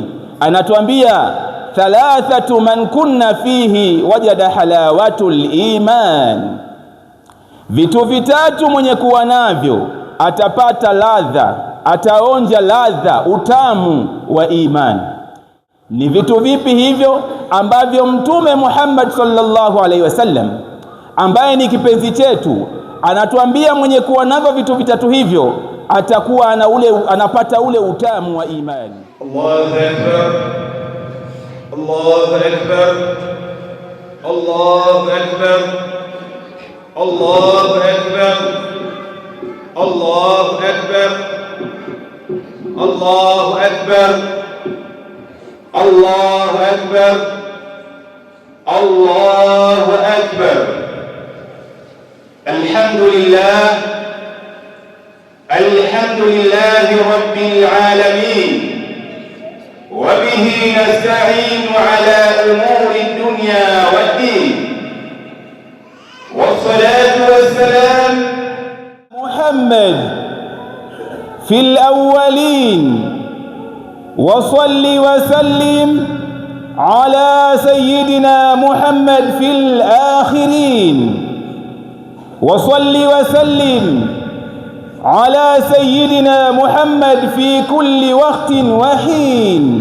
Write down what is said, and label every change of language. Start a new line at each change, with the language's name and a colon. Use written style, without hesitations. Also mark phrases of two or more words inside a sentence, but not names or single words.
Swahili: Anatuambia
Arabic: ثلاث من كن فيه وجد حلاوة الإيمان,
Swahili: vitu vitatu mwenye kuwa navyo atapata ladha, ataonja ladha, utamu wa imani. Ni vitu vipi hivyo ambavyo Mtume Muhammad
Arabic: صلى الله عليه وسلم
Swahili: ambaye ni kipenzi chetu anatuambia mwenye kuwa navyo vitu vitatu hivyo atakuwa anapata ule utamu wa imani?
Arabic: الله أكبر، الله أكبر، الله أكبر، الله أكبر، الله أكبر، الله أكبر، الله أكبر، الله أكبر. الحمد لله, الحمد لله رب العالمين، وبه نستعين على أمور الدنيا والدين، والصلاة والسلام محمد في الأولين وصل وسلم على سيدنا محمد في الآخرين، وصل وسلم على سيدنا محمد في كل وقت وحين.